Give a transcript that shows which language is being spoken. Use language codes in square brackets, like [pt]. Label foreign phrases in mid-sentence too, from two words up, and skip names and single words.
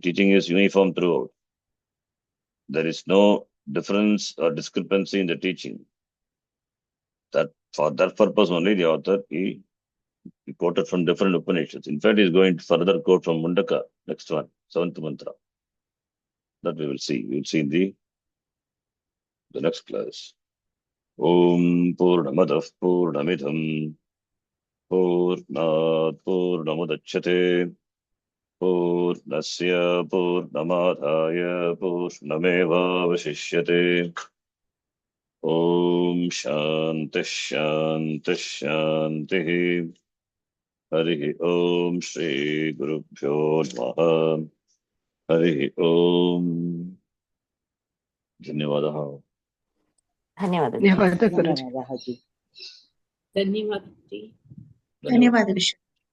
[en] Teaching is uniform throughout. There is no difference or discrepancy in the teaching. That for that purpose only the author he quoted from different Upanishads. In fact, he is going to further quote from Mundaka, next one, 7th mantra. That we will see. We will see in the next class. [sa] ॐ पूर्णमदः पूर्णमिदं पूर्णात् पूर्णमुदच्यते पूर्णस्य पूर्णमादाय पूर्णमेवावशिष्यते. ॐ शान्तिः शान्तिः शान्तिः. हरि ॐ श्री गुरुभ्यो नमः. हरि ॐ। धन्यवादः. [kn] ಧನ್ಯವಾದ ಧನ್ಯವಾದः ಜಿ. ಧನ್ಯವಾದ. ಧನ್ಯವಾದ ವಿಶ್ವ.